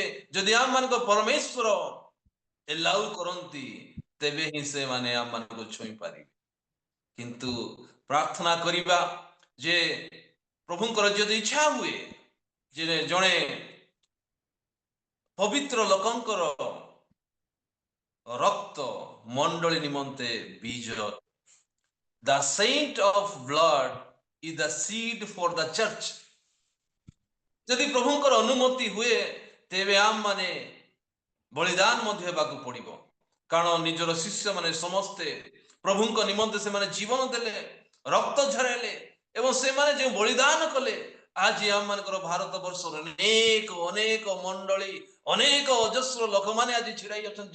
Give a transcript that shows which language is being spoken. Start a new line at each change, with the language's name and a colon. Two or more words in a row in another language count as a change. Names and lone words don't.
Odia: ଯଦି ଆମ ମାନଙ୍କ ପରମେଶ୍ୱର ଏଲାଉ କରନ୍ତି, ତେବେ ହିଁ ସେମାନେ ଆମ ମାନଙ୍କୁ ଛୁଇଁ ପାରିବେ। କିନ୍ତୁ ପ୍ରାର୍ଥନା କରିବା ଯେ ପ୍ରଭୁଙ୍କର ଯଦି ଇଚ୍ଛା ହୁଏ ଯେ ଜଣେ ପବିତ୍ର ଲୋକଙ୍କର ରକ୍ତ ମଣ୍ଡଳୀ ନିମନ୍ତେ ବୀଜ,
English: the saint of blood is the seed for the church।
Odia: ଯଦି ପ୍ରଭୁଙ୍କର ଅନୁମତି ହୁଏ, ତେବେ ଆମ ମାନେ ବଳିଦାନ ମଧ୍ୟ ହେବାକୁ ପଡିବ। କାରଣ ନିଜର ଶିଷ୍ୟମାନେ ସମସ୍ତେ ପ୍ରଭୁଙ୍କ ନିମନ୍ତେ ସେମାନେ ଜୀବନ ଦେଲେ, ରକ୍ତ ଝରାଇଲେ ଏବଂ ସେମାନେ ଯେଉଁ ବଳିଦାନ କଲେ, ଆଜି ଆମ ମାନଙ୍କର ଭାରତ ବର୍ଷର ଅନେକ ଅନେକ ମଣ୍ଡଳୀ, ଅନେକ ଅଜସ୍ର ଲୋକମାନେ ଆଜି ଛିଡା ହେଇ ଅଛନ୍ତି।